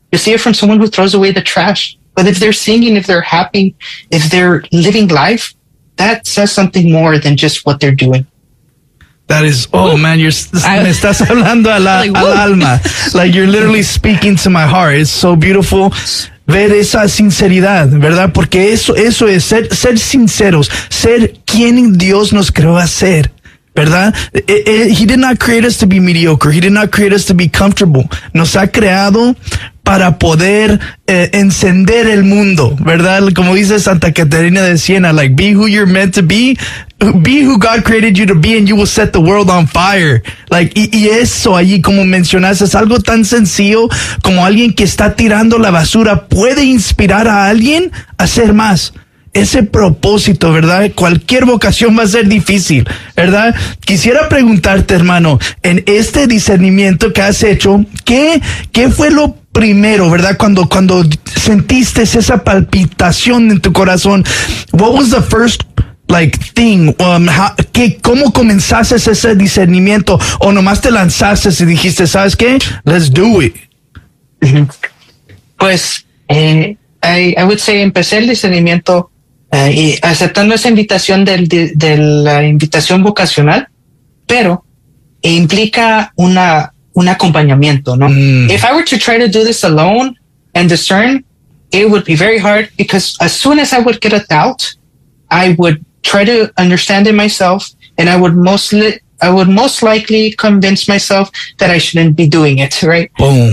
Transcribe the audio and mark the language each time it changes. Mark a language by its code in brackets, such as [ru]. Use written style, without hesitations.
[en] You'll see it from someone who throws away the trash. But if they're singing, if they're happy, if they're living life, that says something more than just what they're doing. That is, oh man, [es] me estás hablando al alma. [en] Like you're literally speaking to my heart. It's so beautiful. [es] Ver esa sinceridad, ¿verdad? Porque eso es ser sinceros, ser quien Dios nos creó a ser. ¿Verdad? [en] He did not create us to be mediocre. He did not create us to be comfortable. [es] Nos ha creado para poder encender el mundo, ¿verdad? Como dice [en] Santa Catarina de Siena, like, be who you're meant to be. Be who God created you to be and you will set the world on fire. [es] Like, y eso allí, como mencionaste, es algo tan sencillo como alguien que está tirando la basura puede inspirar a alguien a hacer más. Ese propósito, ¿verdad? Cualquier vocación va a ser difícil, ¿verdad? Quisiera preguntarte, hermano, en este discernimiento que has hecho, ¿qué fue lo primero, ¿verdad? Cuando sentiste esa palpitación en tu corazón, [en] what was the first like thing? [es] ¿Cómo comenzaste ese discernimiento? ¿O nomás te lanzaste y dijiste, ¿sabes qué? [en] Let's do it. [es] Pues, [en] I would say [es] empecé el discernimiento y aceptando esa invitación de la invitación vocacional, pero implica un acompañamiento, ¿no? Mm. [en] If I were to try to do this alone and discern, it would be very hard because as soon as I would get a doubt, I would try to understand it myself and I would most likely convince myself that I shouldn't be doing it, right? Boom.